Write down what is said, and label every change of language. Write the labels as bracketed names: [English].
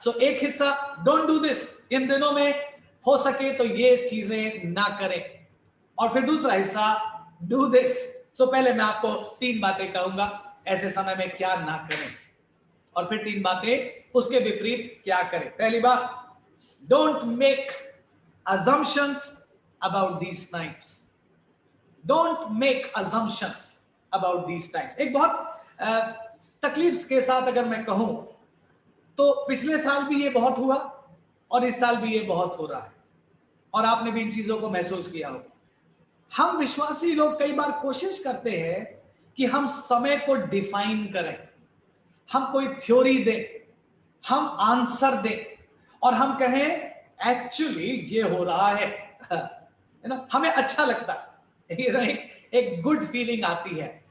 [Hindi] सो एक हिस्सा [English] don't do this, [Hindi] इन दिनों में हो सके तो ये चीजें ना करें, और फिर दूसरा हिस्सा [English] Do this. [Hindi] सो पहले मैं आपको 3 बातें कहूंगा ऐसे समय में क्या ना करें, और फिर 3 बातें उसके विपरीत क्या करें। पहली बात, [English] Don't make assumptions about these times. Don't make assumptions about these times. [Hindi] एक बहुत तकलीफ के साथ अगर मैं कहूं तो पिछले साल भी ये बहुत हुआ और इस साल भी ये बहुत हो रहा है, और आपने भी इन चीजों को महसूस किया हो। हम विश्वासी लोग कई बार कोशिश करते हैं कि हम समय को डिफाइन करें, हम कोई थ्योरी दें, हम आंसर दें, और हम कहें एक्चुअली ये हो रहा है ना, हमें अच्छा लगता है, एक [English] good feeling [Hindi] आती है।